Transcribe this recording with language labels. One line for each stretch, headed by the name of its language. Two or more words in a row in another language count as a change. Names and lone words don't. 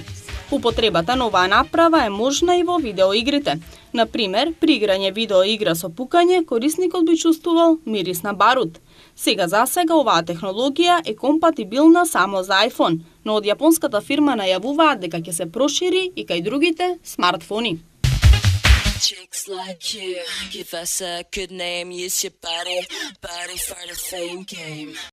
Macedonian: Употребата на оваа направа е можна и во видеоигрите. Например, при играње видеоигра со пукање, корисникот би чувствувал мирис на барут. За сега оваа технологија е компатибилна само за iPhone, но од јапонската фирма најавуваат дека ќе се прошири и кај другите смартфони.
English: Chicks like you give us a good name. Use your body for the fame game.